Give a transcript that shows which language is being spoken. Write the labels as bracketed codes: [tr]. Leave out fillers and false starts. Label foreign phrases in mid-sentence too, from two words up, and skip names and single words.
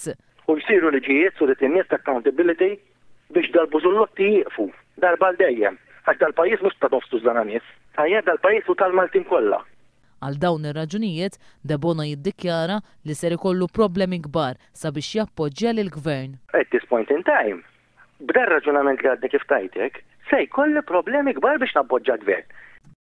[mt] U jsiru liġijiet su nies ta' accountability biex dal-bużullotti jieqfu darba l-dejjem. Għax dal-pajjiż mhux ta' nofs tużżana nies. Tajjeb dal-pajjiż u tal-Maltin kollha. Għal dawn ir-raġunijiet, De Bono jiddikjara li ser ikollu problemi kbar sabiex jappoġġja lill-Gvern. [en] At this point in time, [mt] b'dan raġunament li għadni kif tajtek, se jkolli problemi kbar biex nappoġġja l-Gvern.